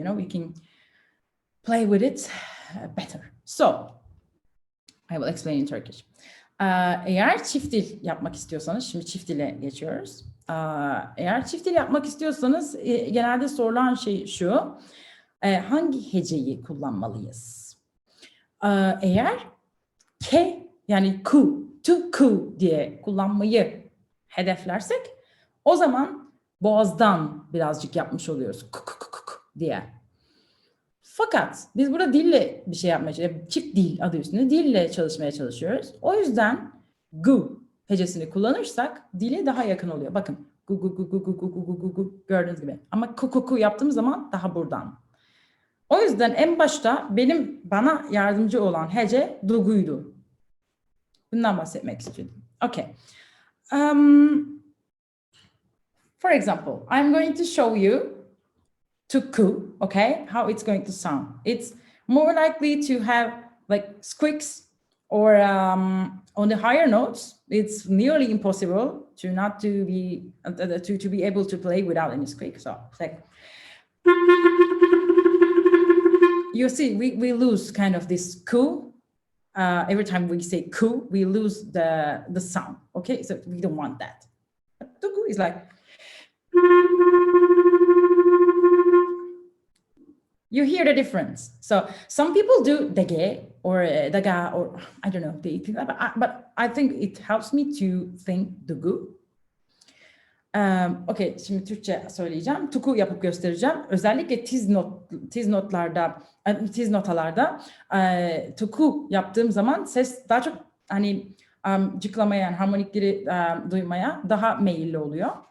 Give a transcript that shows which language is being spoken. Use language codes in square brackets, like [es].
[en] We can play with it better. So I will explain in Turkish. [tr] Eğer çift dil yapmak istiyorsanız, şimdi çift dile geçiyoruz. Eğer çift dil yapmak istiyorsanız genelde sorulan şey şu, hangi heceyi kullanmalıyız? Eğer ke yani ku, to ku diye kullanmayı hedeflersek o zaman boğazdan birazcık yapmış oluyoruz ku, ku, ku, ku, ku diye. Fakat biz burada dille bir şey yapmaya çalışıyoruz. Çift dil adı üstünde dille çalışmaya çalışıyoruz. O yüzden gu hecesini kullanırsak dile daha yakın oluyor. Bakın gu gu gu gu gu gu gu gu gu gu gördüğünüz gibi. Ama ku ku ku yaptığımız zaman daha buradan. O yüzden en başta bana yardımcı olan hece duguydu. Bundan bahsetmek istedim. [en] Okay. For example, I'm going to show you tuku, okay, how it's going to sound. It's more likely to have like squeaks or on the higher notes. It's nearly impossible to be able to play without any squeak. So it's like you see, we lose kind of this ku. Every time we say ku, we lose the sound. Okay, so we don't want that. But tuku is like. You hear the difference. So some people do dege or daga or I don't know, but I think it helps me to think dugu. [tr] Okay, şimdi Türkçe söyleyeceğim. Tuku yapıp göstereceğim. Özellikle tiz notalarda tuku yaptığım zaman ses daha çok hani cıklamaya, yani harmonikleri duymaya daha meyilli oluyor.